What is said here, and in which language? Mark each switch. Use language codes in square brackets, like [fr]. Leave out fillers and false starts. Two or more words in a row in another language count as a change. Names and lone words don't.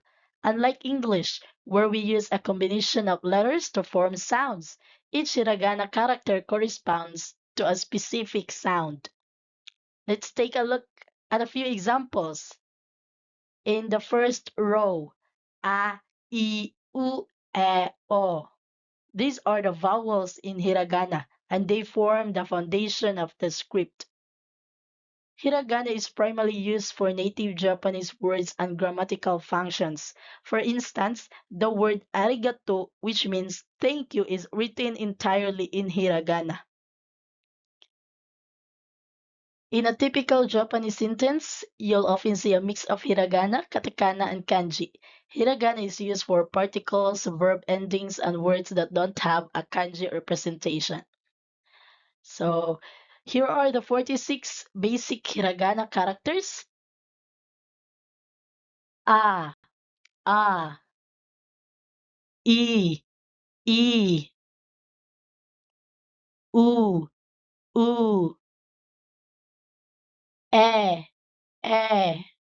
[en] Unlike English, where we use a combination of letters to form sounds, each hiragana character corresponds to a specific sound. Let's take a look at a few examples. In the first row, [ja] a, I, u, e, o. [en] These are the vowels in hiragana, and they form the foundation of the script. Hiragana is primarily used for native Japanese words and grammatical functions. For instance, the word arigato, which means thank you, is written entirely in hiragana. In a typical Japanese sentence, you'll often see a mix of hiragana, katakana, and kanji. Hiragana is used for particles, verb endings, and words that don't have a kanji representation. So here are the 46 basic hiragana characters. [ja] A, A, I, I, U, U, E, E,